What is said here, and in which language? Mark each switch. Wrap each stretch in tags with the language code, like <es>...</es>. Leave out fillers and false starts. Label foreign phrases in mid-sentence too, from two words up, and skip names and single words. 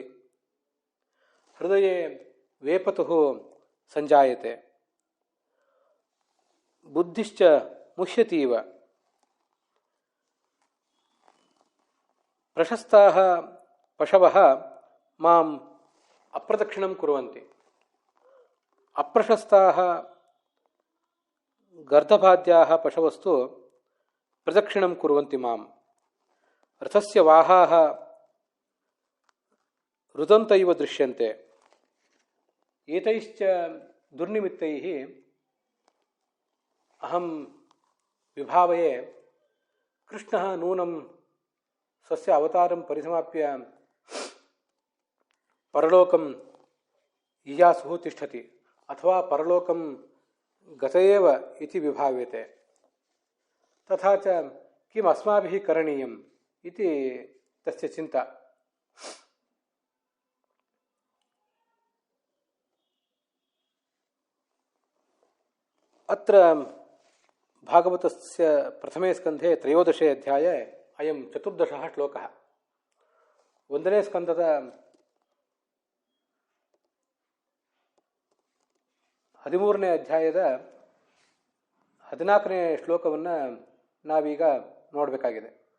<sa>ಹೃದಯೇ ವೇಪತುಃ ಸಂಜಾಯತೆ. ಬುದ್ಧಿಶ್ಚ ಮುಹ್ಯತೀವ. ಪ್ರಶಸ್ತಾಃ ಪಶವಃ ಮಾಂ ಅಪ್ರದಕ್ಷಿಣಂ ಕುರ್ವಂತಿ. ಅಪ್ರಶಸ್ತಾಃ ಗರ್ಧಭಾದ್ಯಾಃ ಪಶವಸ್ತು ಪ್ರದಕ್ಷಿಣಂ ಕುರ್ವಂತಿ ಮಾಂ. ರಥಸ್ಯ ವಾಹಾಃ ರುದಂತ ಇವ ದೃಶ್ಯಂತೆ. ಏತೈಶ್ಚ ದುರ್ನಿಮಿತ್ತೈಃ ಅಹಂ ವಿಭಾವಯೇ ಕೃಷ್ಣಃ ನೂನಂ ಸ್ವಸ್ಯ ಅವತಾರಂ ಪರಿಸಮಾಪ್ಯ ಪರಲೋಕಂ ಯಿಯಾಸುಃ ತಿಷ್ಠತಿ ಅಥವಾ ಪರಲೋಕಂ ಗತಯೇವ ಇತಿ ವಿಭಾವ್ಯತೆ. ತಥಾ ಚ ಕಿಂ ಅಸ್ಮಾಭಿಃ ಕರಣೀಯಂ ಇತಿ ತಸ್ಯ ಚಿಂತಾ. ಅತ್ರ ಭಾಗವತಸ್ಯ ಪ್ರಥಮೇ ಸ್ಕಂಧೆ ತ್ರಯೋದಶೇ ಅಧ್ಯಾಯೇ ಅಯಂ ಚತುರ್ದಶಃ ಶ್ಲೋಕಃ.</sa> <kn>ಒಂದನೇ ಸ್ಕಂದದ 13ನೇ ಅಧ್ಯಾಯದ 14ನೇ ಶ್ಲೋಕವನ್ನು ನಾವೀಗ ನೋಡಬೇಕಾಗಿದೆ.</kn>